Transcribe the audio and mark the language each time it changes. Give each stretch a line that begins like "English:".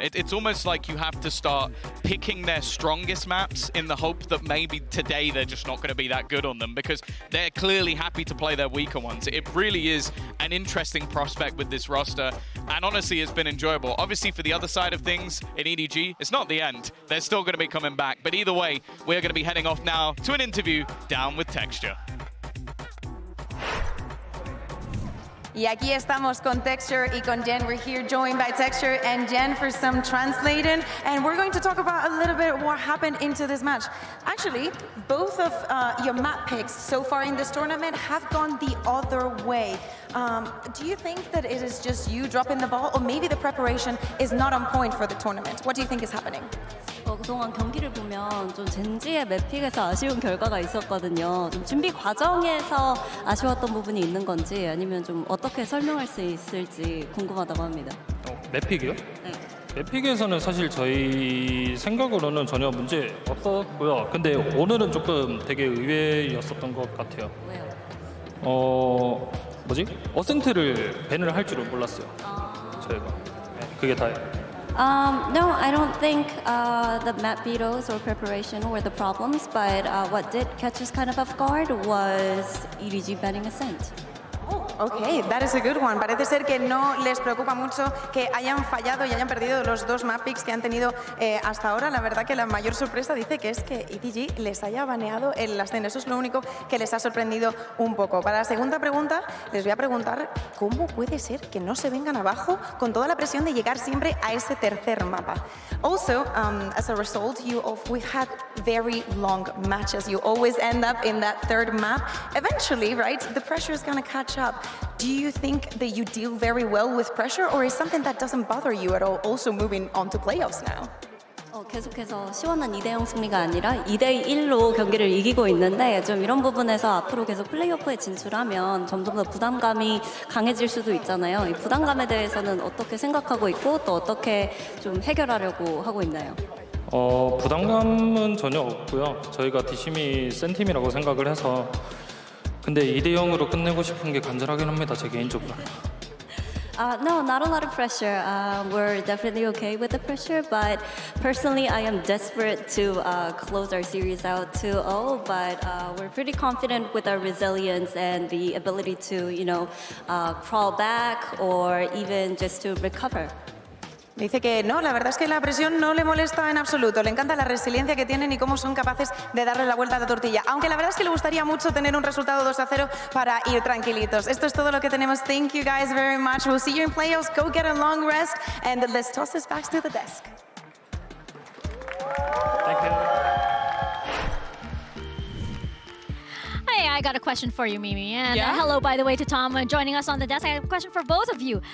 English: It's almost like you have to start picking their strongest maps in the hope that maybe today they're just not going to be that good on them, because they're clearly happy to play their weaker ones. It really is an interesting prospect with this roster, and honestly, it's been enjoyable. Obviously, for the other side of things in EDG, it's not the end. They're still going to be coming back, but either way, we're going to be heading off now to an interview down with Texture.
Spanish: Y aquí estamos con Texture y con Jen.
English: We're here joined by Texture and Jen for some translating. And we're going to talk about a little bit what happened into this match. Actually, both of your map picks so far in this tournament have gone the other way. Do you think that it is just you dropping the ball, or maybe the preparation is not on point for the tournament? What do you think is happening?
Korean: 그동안 경기를 보면 좀 젠지의 맵픽에서 아쉬운 결과가 있었거든요. 좀 준비 과정에서 아쉬웠던 부분이 있는 건지, 아니면 좀 어떻게 설명할 수 있을지 궁금하다고 합니다. 맵픽이요? 네. 맵픽에서는 사실 저희 생각으로는 전혀 문제 없었고요. 근데 오늘은 조금 되게 의외였었던 것 같아요. 왜요? 어센트를 밴을 할 줄은 몰랐어요. 저희가. 네, 그게 다예요.
English: No, I don't think the map vetoes or preparation were the problems, but what did catch us kind of off guard was EDG banning Ascent. Ok, that is a good one.
Spanish: Parece ser que no les preocupa mucho que hayan fallado y hayan perdido los 2 map picks que han tenido hasta ahora. La verdad que la mayor sorpresa dice que es que EDG les haya baneado el Ascent. Eso es lo único que les ha sorprendido un poco. Para la segunda pregunta, les voy a preguntar cómo puede ser que no se vengan abajo con toda la presión de llegar siempre a ese tercer mapa.
English: Also, as a result, we had very long matches. You always end up in that third map. Eventually, right, the pressure is going to catch up. Do you think that you deal very well with pressure, or is something that doesn't bother you at all, also moving on to playoffs now?
Korean: 계속해서 시원한 2대0 승리가 아니라 2대1로 경기를 이기고 있는데, 좀 이런 부분에서 앞으로 계속 플레이오프에 진출하면 점점 더 부담감이 강해질 수도 있잖아요. 이 부담감에 대해서는 어떻게 생각하고 있고, 또 어떻게 좀 해결하려고 하고 있나요? 부담감은 전혀 없고요. 저희가 뒷심이 센 팀이라고 생각을 해서, 근데 2대0으로 끝내고 싶은 게 간절하긴 합니다, 제 개인적으로.
English: No, not a lot of pressure. We're definitely okay with the pressure, but personally, I am desperate to close our series out 2-0, but we're pretty confident with our resilience and the ability to, crawl back or even just to recover.
Spanish: Dice que no, la verdad es que la presión no le molesta en absoluto. Le encanta la resiliencia que tienen y cómo son capaces de darle la vuelta a la tortilla. Aunque la verdad es que le gustaría mucho tener un resultado 2-0 para ir tranquilitos. Esto es todo lo que tenemos.
English: Thank you guys very much. We'll see you in playoffs. Go get a long rest. And let's toss this back to the desk. Thank you. Hey, I got a question for you, Mimi. And Yeah? hello, by the way, to Tom joining us on the desk. I have a question for both of you.